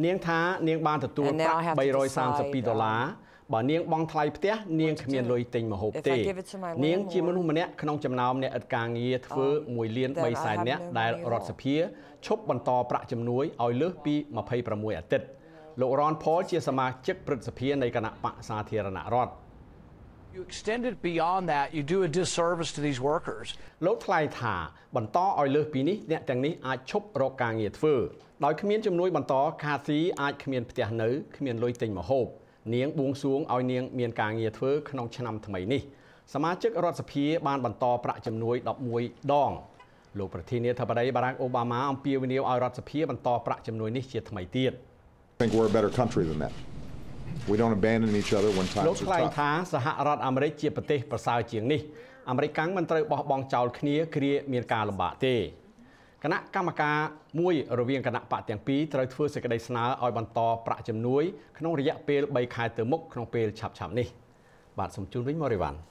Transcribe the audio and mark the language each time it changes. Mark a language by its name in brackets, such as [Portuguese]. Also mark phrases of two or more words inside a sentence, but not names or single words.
[Khmer] នាងថានាងបានទទួលប្រាក់$332បើនាងបង់ថ្លៃផ្ទះនាងគ្មានលុយទិញម្ហូបទេនាងជាមនុស្សម្នាក់ក្នុងចំណោមអ្នកឥតការងារធ្វើ1.3 លាននាក់ដែលរដ្ឋសភាឈប់បន្តប្រាក់ជំនួយឲ្យលើសពី26អាទិត្យលោក Ron Paul ជាសមាជិកព្រឹទ្ធសភានៃគណៈបកសាធារណរដ្ឋ [English] You extend it beyond that, you do a disservice to these workers. [Khmer] លោកថ្លែងថាបន្តឲ្យលើសពីនេះអ្នកទាំងនេះអាចឈប់រកការងារធ្វើដោយគ្មានជំនួយបន្តខាស៊ីអាចគ្មានផ្ទះនៅគ្មានលុយទិញម្ហូបនាងបួងសួងឲ្យនាងមានការងារធ្វើក្នុងឆ្នាំថ្មីនេះសមាជិករដ្ឋសភាបានបន្តប្រាក់ជំនួយ11ដងលោកប្រធានាធិបតី Barack Obama អំពាវនាវឲ្យរដ្ឋសភាបន្តប្រាក់ជំនួយនេះជាថ្មីទៀត [English] I think we're a better country than that. We don't abandon each other when times are tough. [Khmer] លោកថ្លែងថាសហរដ្ឋអាមេរិកជាប្រទេសប្រសើរជាងនេះអាមេរិកកាំងមិនត្រូវបោះបង់ចោលគ្នាគ្រាមានការលំបាកទេគណៈកម្មការមួយរវាងគណៈបកទាំងពីរត្រូវធ្វើសេចក្តីស្នើឲ្យបន្តប្រាក់ជំនួយក្នុងរយៈពេល3ខែទៅមុខក្នុងពេលឆាប់ៗនេះបាទសូមជូនវិញមករីវ៉ាន់